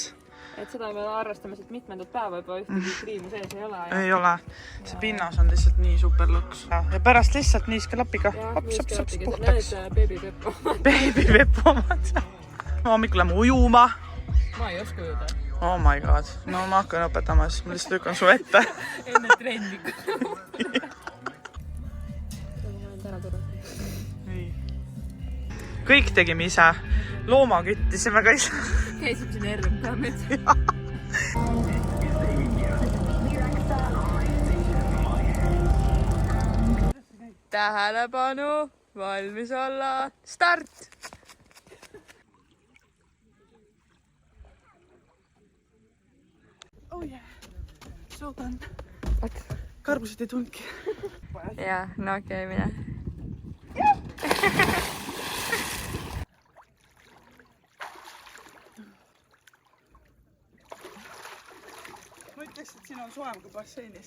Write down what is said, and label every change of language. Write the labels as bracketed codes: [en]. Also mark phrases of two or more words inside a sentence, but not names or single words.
[et] Et seda me arvestame siit mitmendat päeva juba ühtegi kriimu sees ei ole. Ei ole. See pinnas on lihtsalt nii super lõks. Ja pärast lihtsalt niiskelapiga puhtaks. Need Baby-Peppu omad. Hommikul lähme ujuma. Ma ei oska ujuda. [en] Oh my god. [et] No ma hakkan õpetama, siis ma lihtsalt lükkan su ette. Enne trenni. Kõik tegime ise. Looma küttisime ka ise. Käisime siin RMK-med. Tähelepanu, valmis olla, start! [en] Oh yeah, so done. [et] Karbusid ei tulnudki. Jaa, no okei, mine. Ma ütleks, et siin on soem kui basseinis.